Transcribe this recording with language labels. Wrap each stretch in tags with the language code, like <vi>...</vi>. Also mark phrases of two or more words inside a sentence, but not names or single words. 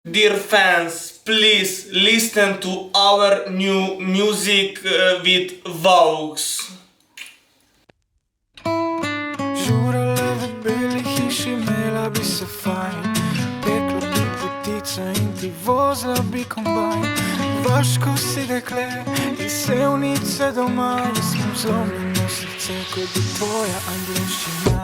<en>Dear fans, please listen to our new music with Vaux.</en> <sl>Žurala v beli hiši, imela bi se fajn, pekla bi potica in ti vozila bi kombajn. Vaško si dekle iz Sevnice doma, jaz imam zlomljeno srce, kot je tvoja angleščina.</sl>